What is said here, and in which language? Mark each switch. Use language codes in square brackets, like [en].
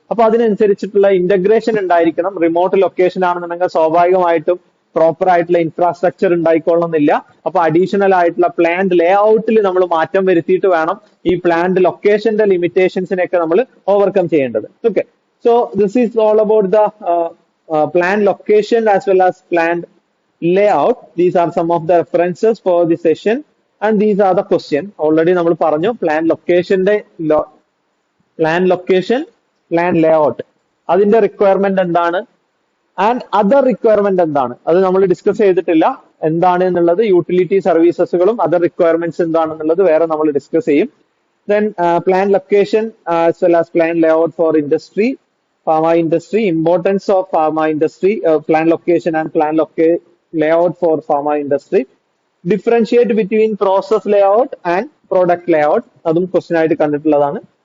[ml] അപ്പൊ അതിനനുസരിച്ചിട്ടുള്ള ഇന്റഗ്രേഷൻ ഉണ്ടായിരിക്കണം. റിമോട്ട് ലൊക്കേഷൻ ആണെന്നുണ്ടെങ്കിൽ സ്വാഭാവികമായിട്ടും പ്രോപ്പർ ആയിട്ടുള്ള ഇൻഫ്രാസ്ട്രക്ചർ ഉണ്ടായിക്കൊള്ളണമെന്നില്ല. അപ്പൊ അഡീഷണൽ ആയിട്ടുള്ള പ്ലാന്റ് ലേ ഔട്ടിൽ നമ്മൾ മാറ്റം വരുത്തിയിട്ട് വേണം ഈ പ്ലാന്റ് ലൊക്കേഷന്റെ ലിമിറ്റേഷൻസിനെയൊക്കെ നമ്മൾ ഓവർകം ചെയ്യേണ്ടത്. [en] Okay, so this is all about the plan location as well as planned layout. These are some of the references for the session and these are the question. [ml] Already നമ്മൾ പറഞ്ഞു plan locationന്റെ plan location, plan layout അതിന്റെ requirement എന്താണ് and other requirement എന്താണ് അത് നമ്മൾ discuss ചെയ്തിട്ടില്ല. എന്താണ് എന്നുള്ളത് യൂട്ടിലിറ്റി സർവീസസുകളും അതർ റിക്വയർമെന്റ്സ് എന്താണെന്നുള്ളത് വേറെ നമ്മൾ ഡിസ്കസ് ചെയ്യും. [en] Then plan location as well as plan layout for industry, pharma industry, importance of pharma industry, plan location and plan layout for pharma industry, differentiate between process layout and product layout, [ml] adum question aayittu kandittulladaanu.